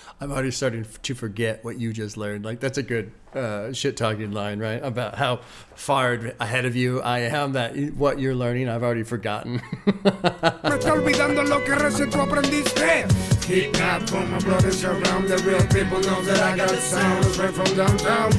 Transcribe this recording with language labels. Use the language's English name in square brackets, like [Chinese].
[English] I'm already starting to forget what you just learned. Like, that's a good shit-talking line, right? About how far ahead of you I am, that what you're learning, I've already forgotten. [Spanish] Me está olvidando lo que recién tú aprendiste. [English] Hip hop for my brothers around. The real people know that I got sounds right from downtown.